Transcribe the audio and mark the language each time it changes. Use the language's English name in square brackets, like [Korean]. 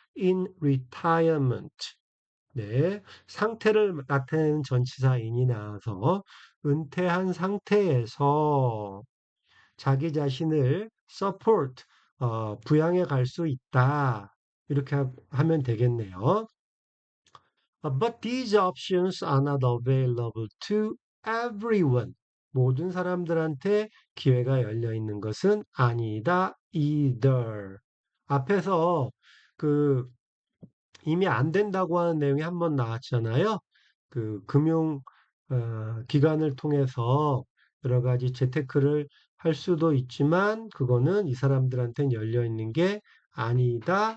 [English] in retirement. [Korean] 네, 상태를 나타내는 전치사 in이 나와서 은퇴한 상태에서 자기 자신을 support, 부양해 갈 수 있다. 이렇게 하면 되겠네요. [English] But these options are not available to everyone. [Korean] 모든 사람들한테 기회가 열려 있는 것은 아니다. [English] either. [Korean] 앞에서 그 이미 안 된다고 하는 내용이 한번 나왔잖아요. 그 금융 기관을 통해서 여러 가지 재테크를 할 수도 있지만 그거는 이 사람들한테는 열려 있는 게 아니다.